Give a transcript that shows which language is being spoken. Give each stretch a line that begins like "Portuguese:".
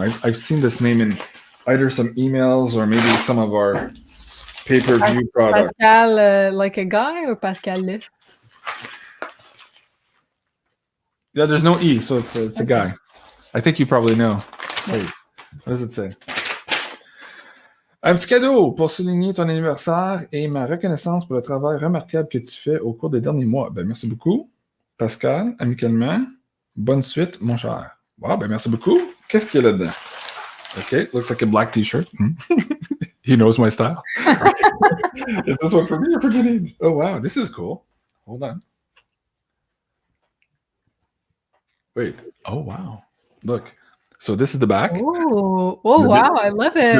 English: I've seen this name in either some emails or maybe some of our pay-per-view products. Pascal, like a guy, or Pascal Liff? Yeah, there's no E, so it's a guy. I think you probably know. Wait, what does it say?
French: Un petit cadeau pour souligner ton anniversaire et ma reconnaissance pour le travail remarquable que tu fais au cours des derniers mois. Ben, merci beaucoup, Pascal, amicalement. Bonne suite, mon cher. Wow, ben merci beaucoup. Qu'est-ce qu'il y a là-dedans?
English: Okay, looks like a black t-shirt. He knows my style. Is this one for me or for Janine? Oh, wow, this is cool. Hold on. Wait. Oh, wow. Look. So this is the back. Oh, wow, I love it.